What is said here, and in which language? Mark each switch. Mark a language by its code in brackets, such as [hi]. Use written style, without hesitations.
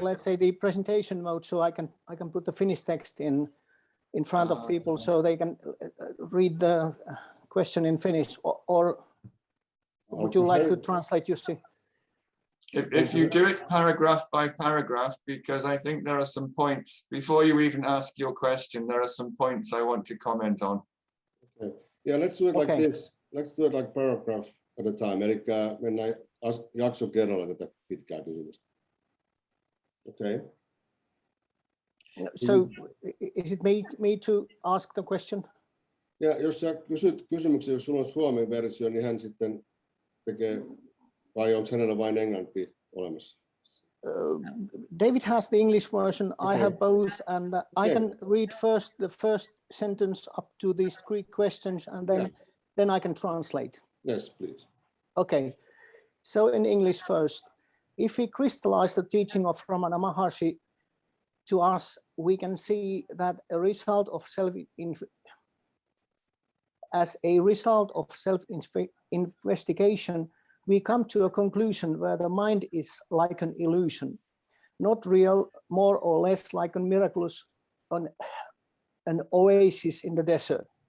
[en] let's say the presentation mode, so I can put the Finnish text in front of people so they can read the question in Finnish, or would you like to translate, Jussi? If you do it paragraph by paragraph, because I think there are some points, before you even ask your question, there are some points I want to comment on. Okay. Yeah, let's do it like Okay. this. Let's do it like paragraph at a time. [fi] Eli mennään jakso kerralla tätä pitkää kysymystä. [en] Okay. So is it me to ask the question? [fi] Ja jos sä kysyt kysymyksen, jos sulla on suomen versio, niin hän sitten tekee, vai onko hänellä vain englanti olemassa? [en] David has the English version. I have both, and I Okay. can read first the first sentence up to these three questions, and then I can translate. Yes, please. Okay, so in English first, if we crystallize the teaching of Ramana Maharshi to us, we can see that as a result of self-investigation, we come to a conclusion where the mind is like an illusion, not real, more or less like a miraculous, an oasis in the desert.